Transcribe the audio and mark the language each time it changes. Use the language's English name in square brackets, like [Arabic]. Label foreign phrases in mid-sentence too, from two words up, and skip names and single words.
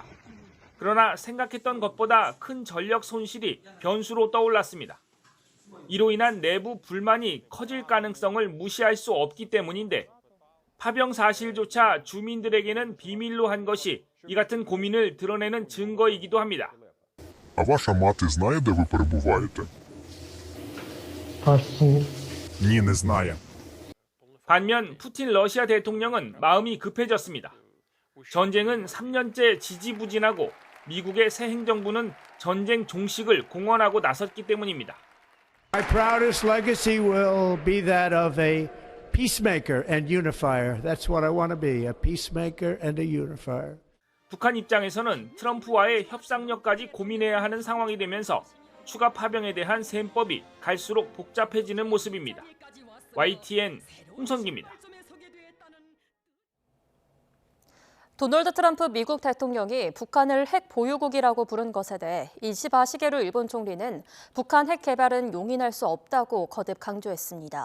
[Korean] 그러나 생각했던 것보다 큰 전력 손실이 변수로 떠올랐습니다. 이로 인한 내부 불만이 커질 가능성을 무시할 수 없기 때문인데 파병 사실조차 주민들에게는 비밀로 한 것이 이 같은 고민을 드러내는 증거이기도 합니다. [Ukrainian] А ваша мати знає, де ви перебуваєте? Ні, не знає. [Korean] 반면 푸틴 러시아 대통령은 마음이 급해졌습니다. 전쟁은 3년째 지지부진하고 미국의 새 행정부는 전쟁 종식을 공언하고 나섰기 때문입니다. [English] My proudest legacy will be that of a peacemaker and unifier. That's what I want to be, a peacemaker and a unifier. [Korean] 북한 입장에서는 트럼프와의 협상력까지 고민해야 하는 상황이 되면서 추가 파병에 대한 셈법이 갈수록 복잡해지는 모습입니다. YTN 홍성기입니다. 도널드 트럼프 미국 대통령이 북한을 핵 보유국이라고 부른 것에 대해 이시바 시게루 일본 총리는 북한 핵 개발은 용인할 수 없다고 거듭 강조했습니다.